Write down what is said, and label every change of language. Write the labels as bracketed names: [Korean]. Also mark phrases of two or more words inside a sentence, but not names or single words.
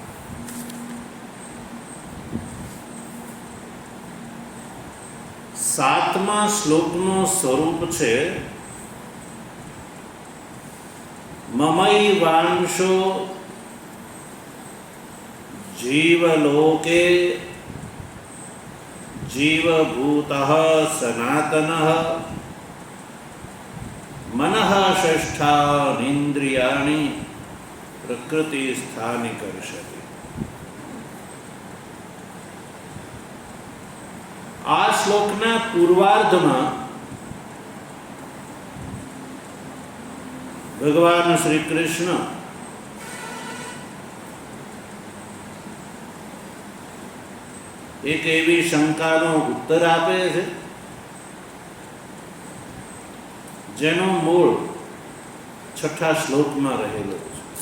[Gujarati] સાતમા શ્લોકનું સ્વરૂપ છે [Sanskrit] મમૈવાંશો જીવલોકે जीवभूतः सनातनः मनः षष्ठानीन्द्रियाणि प्रकृतिस्थानि कर्षति. [Gujarati] આ શ્લોકના પૂર્વાર્ધમાં ભગવાન શ્રી કૃષ્ણ એક એવી શંકાનો ઉત્તર આપે છે જેનો મૂળ 6થા શ્લોકમાં રહેલો છે.